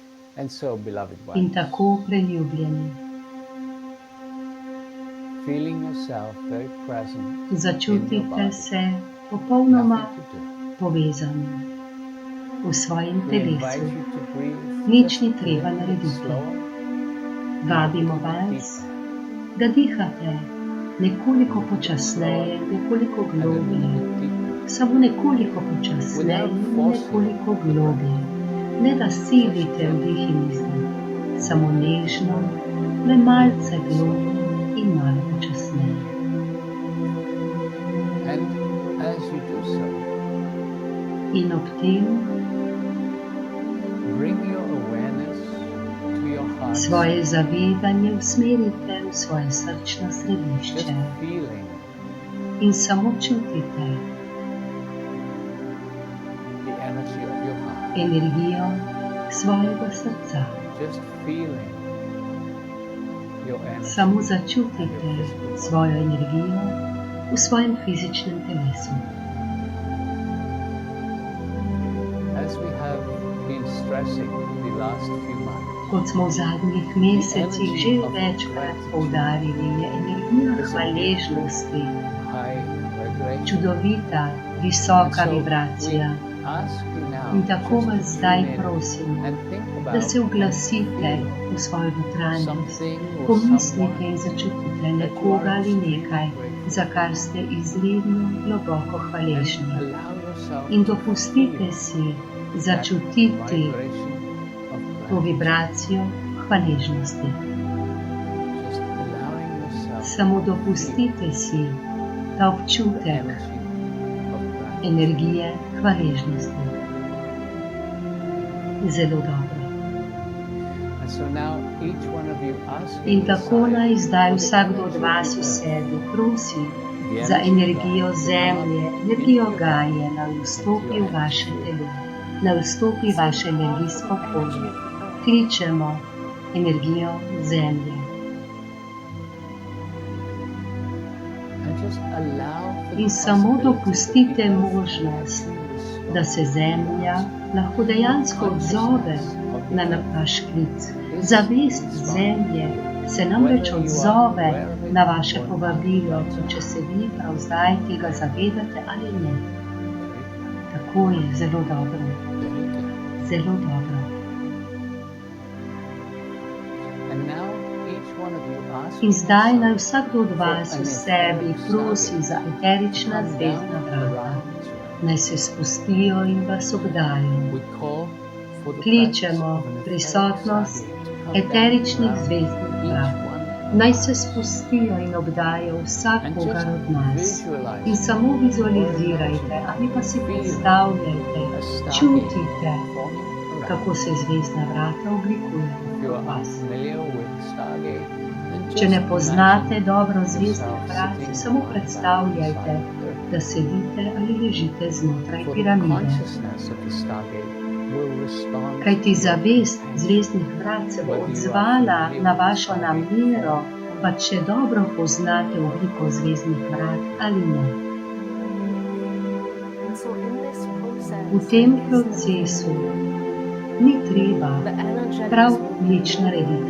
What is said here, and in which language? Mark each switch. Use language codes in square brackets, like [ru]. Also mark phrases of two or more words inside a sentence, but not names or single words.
[en] And so, beloved [sl] In [en] ones, [sl] tako preljubljeni, [en] feeling yourself very present in your [sl] začutite [en] body, [sl] se popolnoma [en] nothing to do. [sl] povezani v svojem [en] We invite [sl] telesu. [en] you to breathe [sl] Nič [en] just [sl] ni [en] a [sl] treba [en] little bit [sl] narediti. [en] slower, [sl] Vabimo [en] a little bit [sl] vas, [en] deeper, [sl] da dihate nekoliko počasneje, nekoliko [en] and a little [sl] globlje, [en] bit deeper. [sl] samo nekoliko počasneje in nekoliko globlje. Ne da silite vdih in izdih, samo nežno, le malce globlje in malo počasneje. [en] And as you do so, [sl] In ob tem [en] bring your awareness to your heart, [sl] svoje zavedanje usmerite v svoje srčno [en] just [sl] središče [en] feeling [sl] in samo čutite [en] the energy of your heart, [sl] energijo svojega srca. [en] just feeling your energy [sl] Samo začutite svojo energijo v svojem fizičnem telesu. [en] as we have been stressing the last few months. [sl] Kot smo v zadnjih mesecih že večkrat poudarili, je energija hvaležnosti [en] High vibration. [sl] čudovita, visoka [en] And so [sl] vibracija. [en] we ask you now [sl] In tako [en] just [sl] vas [en] to [sl] zdaj [en] tune in [sl] prosim, [en] and think [sl] da [en] about [sl] se uglasite v svojo notranjost, [en] something or [sl] pomislite in [en] someone [sl] začutite nekoga ali nekaj, za kar ste izredno globoko [en] and [sl] hvaležni. [en] allow yourself [sl] In [en] to [sl] dopustite [en] feel [sl] si [en] that [sl] začutiti [en] vibration of [sl] to [en] gratitude. [sl] vibracijo hvaležnosti. [en] Just allowing yourself [sl] Samo dopustite si ta [en] the [sl] občutek [en] energy of gratitude. [sl] energije hvaležnosti. Zelo dobro. [en] And so now each one of you ask [sl] In tako naj zdaj vsakdo od vas v sebi prosi za energijo zemlje, energijo Gaje, naj vstopi v vaše telo, naj vstopi v vaše energijsko polje. Kličemo energijo zemlje. [en] and just allow for the [sl] In samo [en] possibility [sl] dopustite [en] that you [sl] možnost, [en] can respond. [sl] da se zemlja lahko dejansko odzove na vaš klic. Zavest zemlje se namreč odzove na vaše povabilo, če se vi prav zdaj tega zavedate ali ne. Tako je, zelo dobro, [en] Very good. [sl] zelo dobro. [en] And now each one of you ask [sl] In zdaj naj [en] yourself [sl] vsakdo od vas v sebi prosi za eterična [en] come [sl] zvezdna [en] down [sl] vrata, [en] around you. [sl] naj se spustijo in vas obdajo. [en] We call for the [sl] Kličemo [en] presence of an [sl] prisotnost [en] etheric stargate to come [sl] eteričnih [en] down around [sl] zvezdnih [en] each [sl] vrat. [en] one. [sl] Naj se spustijo in obdajo vsakogar od nas. In samo vizualizirajte ali pa si predstavljajte, [en] A stargate [sl] čutite, [en] forming around. [sl] kako se zvezdna vrata [en] If [sl] oblikujejo [en] you [sl] v [en] are [sl] vas. [en] unfamiliar with stargate, then [sl] Če [en] just [sl] ne poznate [en] imagine [sl] dobro zvezdnih [en] yourself [sl] vrat, [en] sitting [sl] si samo [en] on the [sl] predstavljajte, [en] side of the earth. [sl] da sedite ali ležite znotraj [en] For the [sl] piramide. [en] consciousness of the stargate will respond [sl] Kajti [en] to your [sl] zavest [en] intent. [sl] zvezdnih vrat se bo odzvala na vašo namero, pa če dobro poznate obliko zvezdnih vrat ali ne. V tem procesu ni treba prav nič narediti.